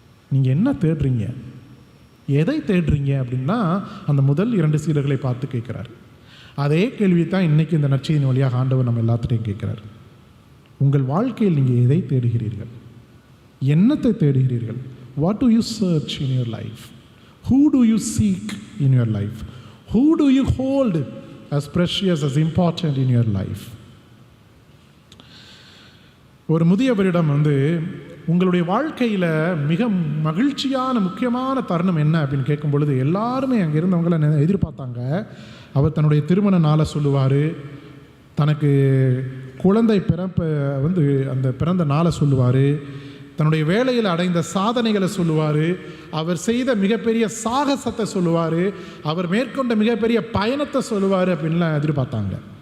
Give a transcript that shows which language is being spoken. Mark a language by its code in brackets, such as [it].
[ta] நீங்கள் என்ன தேடுறீங்க, எதை தேடுறீங்க அப்படின்னா அந்த முதல் 2 சீடர்களை பார்த்து கேட்குறாரு. அதே கேள்வி தான் இன்றைக்கி இந்த நற்செய்தியின் வழியாக ஆண்டவர் நம்ம எல்லாத்துட்டையும் கேட்குறாரு. உங்கள் வாழ்க்கையில் நீங்கள் எதை தேடுகிறீர்கள், என்னத்தை தேடுகிறீர்கள்? [en] What do you search in your life? Who do you seek in your life? Who do you hold as precious, as important in your life? [ta] ஒரு முதியவரிடம் உங்களுடைய வாழ்க்கையில் மிக மகிழ்ச்சியான முக்கியமான தருணம் என்ன அப்படின்னு கேட்கும் பொழுது எல்லாருமே அங்கே இருந்தவங்களை எதிர்பார்த்தாங்க. அவர் தன்னுடைய திருமண நாளை சொல்லுவார், தனக்கு குழந்தை பிறப்ப அந்த பிறந்த நாளை சொல்லுவார், தன்னுடைய வேலையில் அடைந்த சாதனைகளை சொல்லுவார், அவர் செய்த மிகப்பெரிய சாகசத்தை சொல்லுவார், அவர் மேற்கொண்ட மிகப்பெரிய பயணத்தை சொல்லுவார் அப்படின்லாம் எதிர்பார்த்தாங்க.